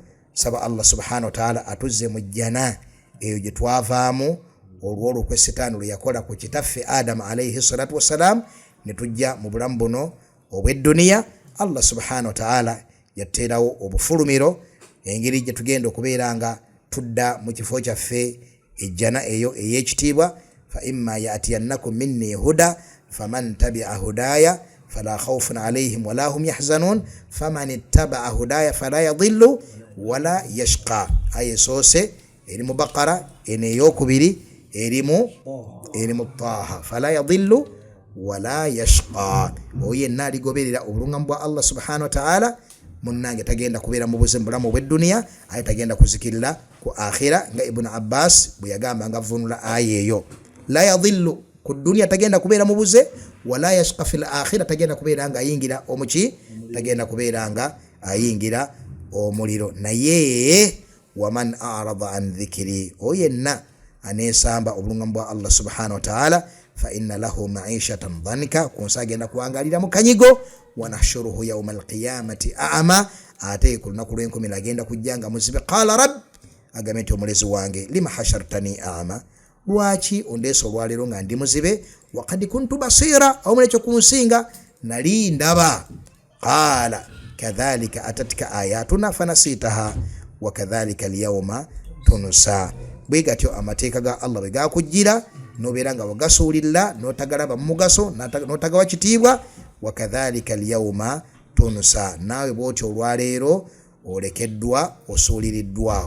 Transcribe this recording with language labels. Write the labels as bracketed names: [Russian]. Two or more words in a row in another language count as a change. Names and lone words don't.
[Ganda] Nsaba [Arabic] الله سبحانه وتعالى [Ganda] atuzze mu jjana eyo gye twavaamu olw'olukwe setaani lwe yakola ku kitaffe Adamu [Arabic] عليه الصلاة والسلام, [Ganda] ne tujja mu bulamu buno obw'edduniya. [Arabic] الله سبحانه وتعالى [Ganda] yateerawo obufulumiro, engeri gye tugenda okubeera nga tudda mu kifo kyaffe ejjana eyo ey'ekitiibwa. [Arabic] فإما يأتينكم مني هدى فمن تبع هداي فلا خوف عليهم ولا هم يحزنون فمن اتبع هداي فلا يضل ولا يشقى. [Ganda] Aya esoose eri mu Baqara, eno ey'okubiri eri mu Taaha, [Arabic] فلا يضل ولا يشقى. [Ganda] Oyo yenna aligoberera obulungamu bwa [Arabic] الله سبحانه وتعالى, [Ganda] munnange tagenda kubeera mu bulamu obw'edduniya, aye tagenda kuzikirira ku akhira, nga Ibn Abbas bwe yagamba nga vunula aya eyo. [Arabic] لا يضل [Ganda] ku dduniya tagenda kubeera mu buze, [Arabic] ولا يشقى في الآخرة [Ganda] tagenda kubeera nga ayingira omuki, tagenda kubeera nga ayingira omuliro. Naye [Arabic] ومن أعرض عن ذكري, [Ganda] oyo yenna aneesamba obulungamu bwa [Arabic] الله سبحانه وتعالى, فإن له معيشة ضنكا, [Ganda] kunsa agenda kuwangalira mu kanyigo. [Arabic] ونحشره يوم القيامة أعمى, [Ganda] ate ku lunaku lw'enkumi agenda kujja nga muzibe. [Arabic] قال رب, [Ganda] agambe nti omulezi wange, [Arabic] لم حشرتني أعمى, [Ganda] lwaki ondeesa olwaleero nga ndi muzibe? [Arabic] وقد كنت بصيرا, [Ganda] awo mulekyo kunsinga nali ndaba. [Arabic] قال كذلك أتتك آياتنا فنسيتها وكذلك اليوم تنسى. [Ganda] Bwe gatyo amateeka ga Allah bwe gakujjira, nobeera nga wagasuulirira n'otagalaba mu mugaso n'otagawa kitiibwa. [Arabic] وكذلك اليوم تنسى, [Ganda] naawe bw'otyo olwaleero olekeddwa osuuliriddwawo.